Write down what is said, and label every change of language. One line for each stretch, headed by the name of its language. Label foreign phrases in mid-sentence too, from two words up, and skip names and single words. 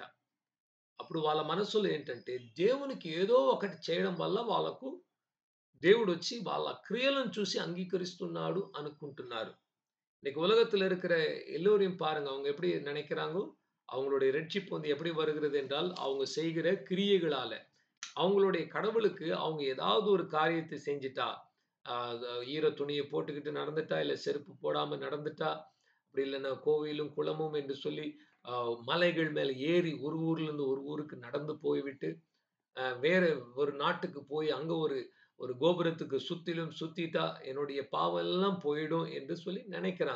Telugu: అప్పుడు వాళ్ళ మనసులో ఏంటంటే దేవునికి ఏదో ఒకటి చేయడం వల్ల వాళ్ళకు దేవుడొచ్చి వాళ్ళ క్రియలను చూసి అంగీకరిస్తున్నాడు అనుకుంటున్నారు.
Tamil: இன்னைக்கு உலகத்துல இருக்கிற எல்லோரையும் பாருங்க. அவங்க எப்படி நினைக்கிறாங்க? அவங்களுடைய ரட்சிப்பு வந்து எப்படி வருகிறது என்றால், அவங்க செய்கிற கிரியைகளால. அவங்களுடைய கடவுளுக்கு அவங்க ஏதாவது ஒரு காரியத்தை செஞ்சுட்டா, அ ஈர துணிய போட்டுக்கிட்டு நடந்துட்டா, இல்ல செருப்பு போடாம நடந்துட்டா, அப்படி இல்லன்னா கோவிலும், குளமும் என்று சொல்லி மலைகள் மேல ஏறி ஒரு ஊர்ல இருந்து ஒரு ஊருக்கு நடந்து போய்விட்டு, வேற ஒரு நாட்டுக்கு போய் அங்க ஒரு ஒரு கோபுரத்துக்கு சுத்திலும் சுத்திட்டா என்னுடைய பாவம் எல்லாம் போயிடும் என்று சொல்லி நினைக்கிறாங்க.